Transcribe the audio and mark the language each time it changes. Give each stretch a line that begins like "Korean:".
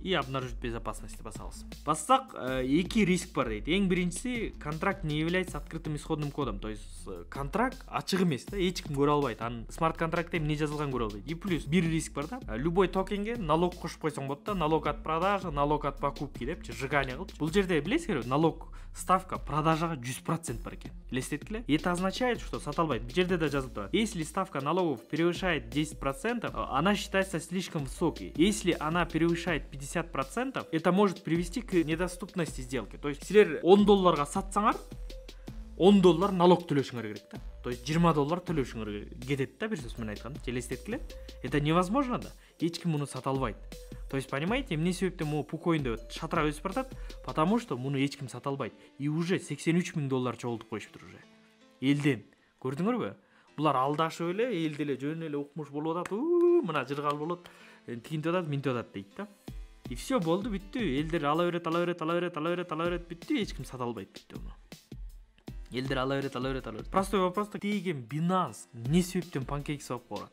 Russian: И обнаружить безопасность
Kyrgyz: басабыз. Бассак, эки риск бар дейт. Эң биринчиси,
Russian: контракт не является открытым исходным кодом. То есть
Kyrgyz: контракт ачык эмес да, эч ким көрө албайт. Анын смарт контрактта эмне жазылганын көрө албайт.
Russian: И плюс
Kyrgyz: бир риск бар да. Любой токенге налог кошуп койсоң болот да.
Russian: Налог от продажи, налог от покупки
Kyrgyz: депчи, сжигание кылып. Бул жерде билесиңерби, налог ставка продажага 100% бар экен. Элестеткиле.
Russian: Это означает, что
Kyrgyz: сата албайт. Бул жерде да жазылып турат.
Russian: Если ставка налогов превышает 10%, она считается слишком высокой. Если она превышает 50%, это может привести к недоступности сделки. То есть
Kyrgyz: силер $10 сатсаңар, $10 налог төлөшүңөр керек да.
Russian: То есть
Kyrgyz: $20 төлөшүңөр кетет да, бир сөз менен айтканда. Элестеткиле.
Russian: Это невозможно
Kyrgyz: да. Эч ким муну сата албайт.
Russian: То есть, понимаете,
Kyrgyz: эмне себептен могу пукоинде шатыра өсүп баратат?
Russian: Потому что
Kyrgyz: муну эч ким сата албайт.
Russian: И уже
Kyrgyz: $83,000 чогултуп коюшуптур уже. Элден. Көрдүңөрбү? Булар алдашып эле, элде эле жөн эле укмуш болуп атат. Мына жыргал болот. Тигинтип атат, минтип атат дейт да.
Russian: И все
Kyrgyz: болду, бүттү. Элдер ала берет, бүттү. Эч ким сата албайт бүттү муну. Элдер ала берет.
Russian: Простой вопрос-то
Kyrgyz: деген Binance не себептен PancakeSwap'ка барат?